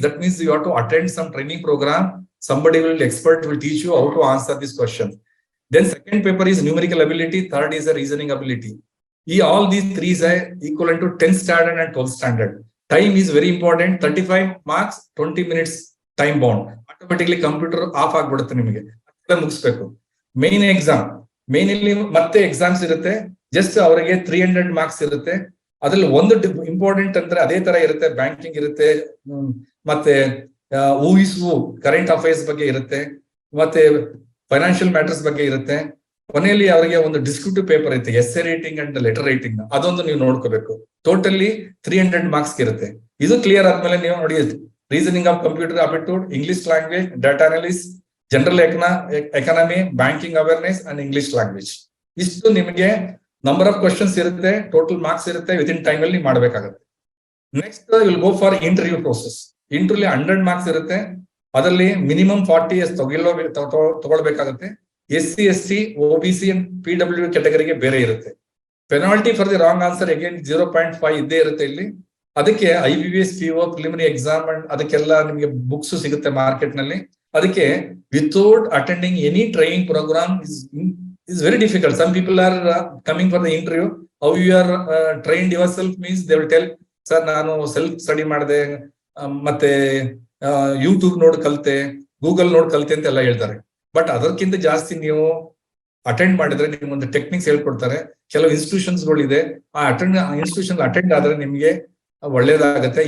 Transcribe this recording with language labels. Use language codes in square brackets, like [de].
[en] That means you have to attend some training program. Somebody will, expert will teach you how to answer this question. Then second paper is numerical ability. Third is a reasoning ability. All these 3 are equivalent to 10th standard and 12th standard. Time is very important. 35 marks, 20 minutes time bound. Automatically computer off [kn] ಆಗ್ಬಿಡುತ್ತೆ ನಿಮಗೆ. ಮುಗಿಸ್ಬೇಕು. Main exam, main ಅಲ್ಲಿ ಮತ್ತೆ exams ಇರುತ್ತೆ. Just ಅವರಿಗೆ 300 marks ಇರುತ್ತೆ. ಅದ್ರಲ್ಲಿ ಒಂದು ಇಂಪಾರ್ಟೆಂಟ್ ಅಂದ್ರೆ ಅದೇ ತರ ಇರುತ್ತೆ, ಬ್ಯಾಂಕಿಂಗ್ ಇರುತ್ತೆ, ಮತ್ತೆ ಊಹಿಸು ಕರೆಂಟ್ ಅಫೇರ್ಸ್ ಬಗ್ಗೆ ಇರುತ್ತೆ, ಮತ್ತೆ ಫೈನಾನ್ಷಿಯಲ್ ಮ್ಯಾಟರ್ಸ್ ಬಗ್ಗೆ ಇರುತ್ತೆ. ಕೊನೆಯಲ್ಲಿ ಅವರಿಗೆ ಒಂದು ಡಿಸ್ಕ್ರಿಪ್ಟಿವ್ ಪೇಪರ್ ಇರುತ್ತೆ, essay writing and letter writing, ಅದೊಂದು ನೀವು ನೋಡ್ಕೋಬೇಕು. ಟೋಟಲಿ 300 ಮಾರ್ಕ್ಸ್ ಇರುತ್ತೆ. ಇದು ಕ್ಲಿಯರ್ ಆದ್ಮೇಲೆ ನೀವು ನೋಡಿ, reasoning of computer aptitude, English language, data analyse, general economy, banking awareness and English language. ಇಷ್ಟು ನಿಮಗೆ ನಂಬರ್ ಆಫ್ ಕ್ವಶನ್ಸ್ ಇರುತ್ತೆ, ಟೋಟಲ್ ಮಾರ್ಕ್ಸ್ ಇರುತ್ತೆ, ವಿತ್ ಇನ್ ಟೈಮ್ ಅಲ್ಲಿ ಮಾಡಬೇಕಾಗುತ್ತೆ. [en] Next will go for interview process. [kn] Interview 100 marks ಇರುತ್ತೆ. ಅದರಲ್ಲಿ minimum 40 years ತಗೊಳ್ಬೇಕಾಗುತ್ತೆ. SC, ST, OBC and PW ಕ್ಯಾಟಗರಿಗೆ ಬೇರೆ ಇರುತ್ತೆ. [en] penalty for the wrong answer [kn] again 0.5 ಇದ್ದೇ ಇರುತ್ತೆ ಇಲ್ಲಿ. ಅದಕ್ಕೆ IBS PO preliminary exam and ಅದಕ್ಕೆಲ್ಲ ನಿಮಗೆ ಬುಕ್ಸ್ ಸಿಗುತ್ತೆ ಮಾರ್ಕೆಟ್ ನಲ್ಲಿ. [en] ಅದಕ್ಕೆ without attending any training program is very difficult. Some people are coming for the interview. How you are trained yourself means they will tell, sir, [kn] ನಾನು self study ಮಾಡಿದೆ, ಮತ್ತೆ YouTube ನೋಡಿ ಕಲಿತೆ, ಗೂಗಲ್ ನೋಡಿ ಕಲಿತೆ ಅಂತ ಎಲ್ಲ ಹೇಳ್ತಾರೆ. ಬಟ್ ಅದಕ್ಕಿಂತ ಜಾಸ್ತಿ ನೀವು ಅಟೆಂಡ್ ಮಾಡಿದ್ರೆ ನಿಮ್ಗೊಂದು ಟೆಕ್ನಿಕ್ಸ್ ಹೇಳ್ಕೊಡ್ತಾರೆ. ಕೆಲವು ಇನ್ಸ್ಟಿಟ್ಯೂಷನ್ಸ್ ಗಳಿದೆ, ಇನ್ಸ್ಟಿಟ್ಯೂಷನ್ ಅಟೆಂಡ್ ಆದ್ರೆ ನಿಮ್ಗೆ ಒಳ್ಳೇದಾಗುತ್ತೆ.